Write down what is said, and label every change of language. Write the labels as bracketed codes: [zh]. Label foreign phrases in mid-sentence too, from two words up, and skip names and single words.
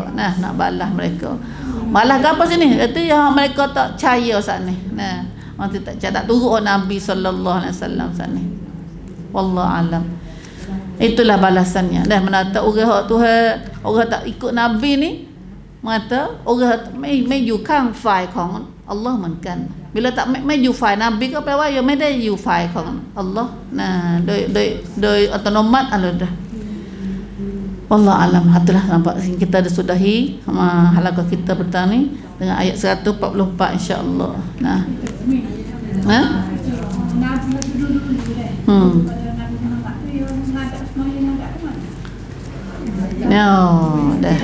[ms] Nah, nak balas mereka. Malah apa sini? Itu yang mereka tak percaya saat ni. Nah, orang tak turut Nabi [ar] sallallahu alaihi wasallam [ms] saat ni. [ar] Wallahu alam. [ms] Itulah balasannya. Dah menata orang Tuhan, orang tak ikut Nabi ni, mata orang mai [th] อยู่ข้างฝ่ายของ Allah เหมือนกัน [ms] bila tak mai [th] อยู่ฝ่าย Nabi ก็แปลว่ายังไม่ได้อยู่ฝ่ายของ Allah นะโดยอัตโนมัติ [ms] Allah dah. [ar] Wallah alam. [ms] Itulah nampak kita dah sudahi halaqah kita bertani dengan ayat 144 insya-Allah. Nah. Ha? No, dah.